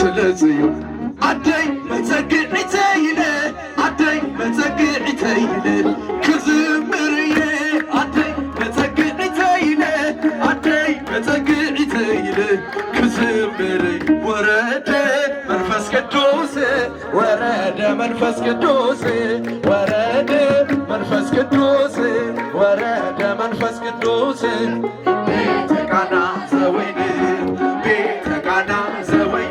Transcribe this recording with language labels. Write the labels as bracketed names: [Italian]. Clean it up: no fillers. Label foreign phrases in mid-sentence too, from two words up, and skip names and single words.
[Tigrinya] ጽዮን አደይ በጸግዒተ ይለ አደይ በጸግዒተ ይለ ክዝምርየ አደይ በጸግዒተ ይለ አደይ በጸግዒተ ይለ ክዝምርየ [Amharic] ወረደ መንፈስ ቅዱስ ወረደ መንፈስ ቅዱስ ወረደ መንፈስ ቅዱስ ወረደ መንፈስ ቅዱስ [Geez] ቤተ ቃና ዘወይን ቤተ ቃና ዘወይን